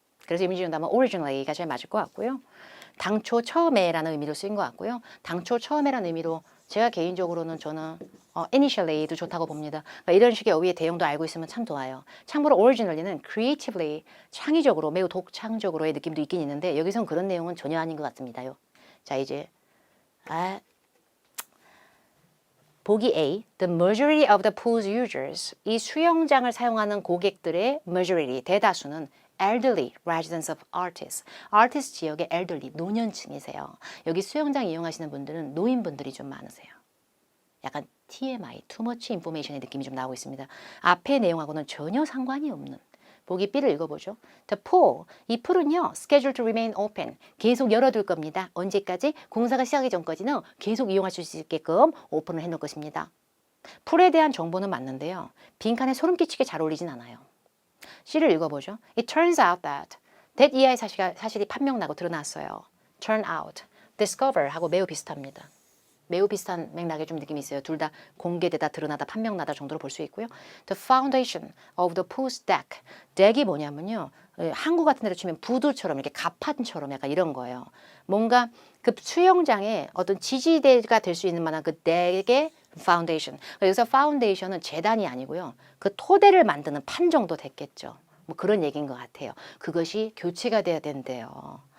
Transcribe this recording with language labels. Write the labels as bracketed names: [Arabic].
[Korean] 그래서 이미지 준다면 originally가 제일 맞을 것 같고요. 당초 처음에라는 의미로 쓰인 것 같고요. 당초 처음에라는 의미로 제가 개인적으로는 저는 initially도 좋다고 봅니다. 그러니까 이런 식의 어휘의 대용도 알고 있으면 참 좋아요. 참고로 originally는 creatively, 창의적으로, 매우 독창적으로의 느낌도 있긴 있는데 여기선 그런 내용은 전혀 아닌 것 같습니다요. 자 이제 보기 A, [English] the majority of the pool's users, [Korean] 이 수영장을 사용하는 고객들의 [English] majority, [Korean] 대다수는 [English] elderly residents of artists. [Korean] artist 지역의 elderly, 노년층이세요. 여기 수영장 이용하시는 분들은 노인분들이 좀 많으세요. 약간 TMI, [English] too much information [Korean] 의 느낌이 좀 나오고 있습니다. 앞의 내용하고는 전혀 상관이 없는 보기 B를 읽어보죠. [English] The pool, [Korean] 이 풀은요, [English] scheduled to remain open, [Korean] 계속 열어둘 겁니다. 언제까지? 공사가 시작하기 전까지는 계속 이용하실 수 있게끔 오픈을 해놓을 것입니다. 풀에 대한 정보는 맞는데요. 빈칸에 소름 끼치게 잘 어울리진 않아요. C를 읽어보죠. [English] It turns out that [Korean] 이하의 사실이 판명나고 드러났어요. turn out, discover 하고 매우 비슷합니다. 매우 비슷한 맥락의 좀 느낌이 있어요. 둘 다 공개되다, 드러나다, 판명나다 정도로 볼 수 있고요. [English] The foundation of the pool's deck. [Korean] 덱이 뭐냐면요. 한국 같은 데로 치면 부두처럼 이렇게 갑판처럼 약간 이런 거예요. 뭔가 그 수영장의 어떤 지지대가 될 수 있는 만한 그 덱의 파운데이션. 여기서 파운데이션은 재단이 아니고요. 그 토대를 만드는 판 정도 됐겠죠. 뭐 그런 얘기인 것 같아요. 그것이 교체가 돼야 된대요.